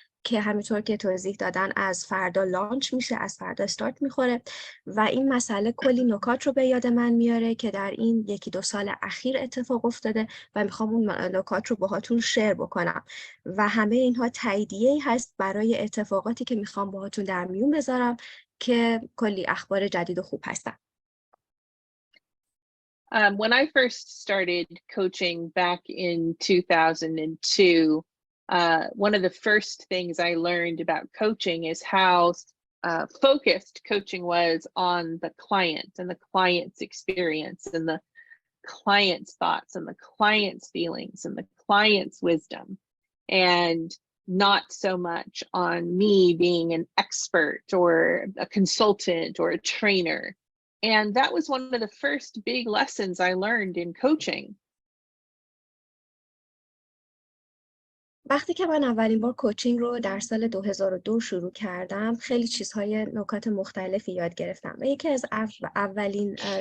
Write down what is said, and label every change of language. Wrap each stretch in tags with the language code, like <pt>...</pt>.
<fa>که همینطور که توضیح دادن از فردا لانچ میشه، از فردا استارت میخوره و این مسئله کلی نکات رو به یاد من میاره که در این 1-2 سال اخیر اتفاق افتاده و میخوام اون نکات رو باهاتون شیر بکنم و همه اینها تاییدیه‌ای هست برای اتفاقاتی که میخوام باهاتون در میون بذارم که کلی اخبار جدید و خوب هستن.</fa> <en>When I first started coaching back in 2002, one of the first things I learned about coaching is how focused coaching was on the client and the client's experience and the client's thoughts and the client's feelings and the client's wisdom, and not so much on me being an expert or a consultant or a trainer. And that was one of the first big lessons I learned in coaching.</en> <fa>وقتی که من اولین بار کوچینگ رو در سال 2002 شروع کردم خیلی چیزهای نکات مختلفی یاد گرفتم و یکی از اولین</fa>